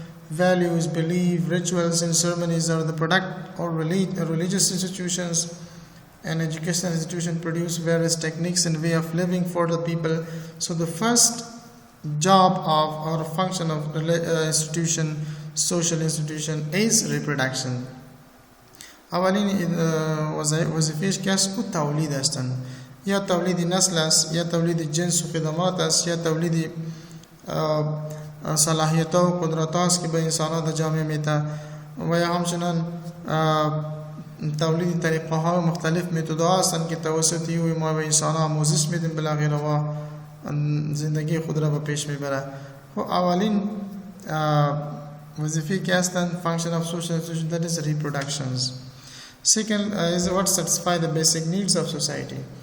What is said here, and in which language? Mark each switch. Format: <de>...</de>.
<en>Values, belief, rituals and ceremonies are the product of religious institutions. And educational institutions produce various techniques and way of living for the people. So the first job of or function of institution, social institution, is reproduction.</en> <fa>اولین وظیفهش که است او تولید هستند، یا تولید نسل است، یا تولید جنس و خدمات است، یا تولید صلاحیت و قدرت است که به انسانات جامعه میده، و یا همچنان تولید طریقه های مختلف متد هستند که توسطی او ما به انسان آموزش میدیم بالاخره و زندگی خود را به پیش میبره. و اولین وظیفه که هستند</fa> <en>function of social institution, that is reproductions. Second is what satisfy the basic needs of society.</en>